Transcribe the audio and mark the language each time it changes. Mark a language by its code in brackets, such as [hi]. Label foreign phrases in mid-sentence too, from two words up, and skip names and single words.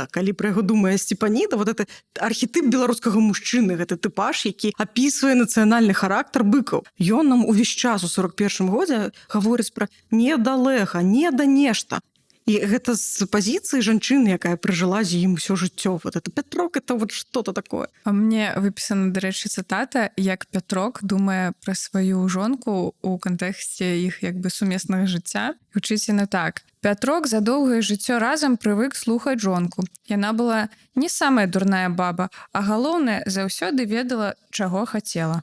[be] Калі пра яго думае Сцепаніда, [ru] вот это [be] архетып беларускага мужчыны, гэты тыпаж, які апісвае нацыянальны характар Быкаў. Ён нам увесь час у 41-м годзе гаворыць пра недалега, неда нешта. І гэта з пазіцыі жанчыны, якая пражыла з ім усё жыццё. [ru] Вот это Пятрок, это вот что-то такое. [be] А мне выпісана, дарэчы, цытата, як Пятрок думае пра сваю жонку ў кантэксце іх як бы сумеснага жыцця. Гучыць яна так: Пятрок за доўгае жыццё разам прывык слухаць жонку. Яна была не самая дурная баба, а галоўнае, заўсёды ведала, чаго хацела.